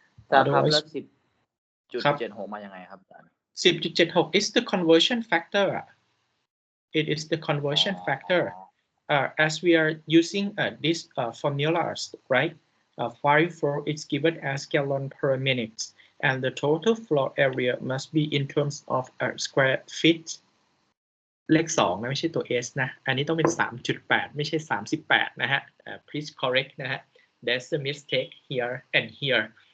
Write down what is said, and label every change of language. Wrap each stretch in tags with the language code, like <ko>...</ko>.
<th>ครับแล้ว 10.76 มายังไงครับอาจารย์</th> <en>10.76 is the conversion factor. It is the conversion factor. As we are using these formulas, right? Fire flow is given as gallon per minute, and the total floor area must be in terms of square feet.</en> <th>เลข2นะไม่ใช่ตัว S นะอันนี้ต้องเป็น 3.8 ไม่ใช่ 38 นะฮะplease correct นะฮะ</th> <en>there's a mistake here and here.</en>